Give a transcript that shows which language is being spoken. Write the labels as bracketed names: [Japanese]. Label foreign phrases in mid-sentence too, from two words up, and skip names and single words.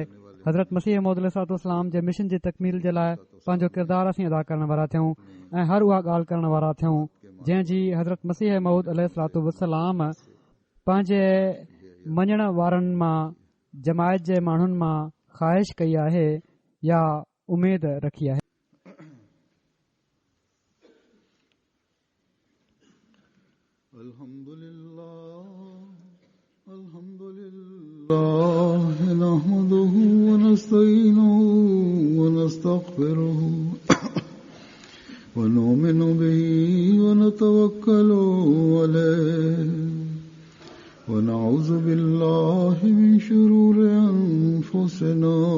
[Sindhi] हज़रत मसीह मौद अलैहिस्सलाम जे मिशन जी तकमील जे लाइ पंहिंजो किरदारु असीं अदा करण वारा थियूं ऐं हर उहा ॻाल्हि करण वारा थियूं जंहिंजी हज़रत मसीह मौद अलैहिस्सलाम पंहिंजे मञण वारनि मां जमायत जे माण्हुनि मां ख़्वाहिश कई आहे या उमेद रखी आहे। [Arabic] الحمد الله نحمده ونستعينه ونستغفره ونؤمن به ونتوكل عليه ونعوذ بالله من شرور أنفسنا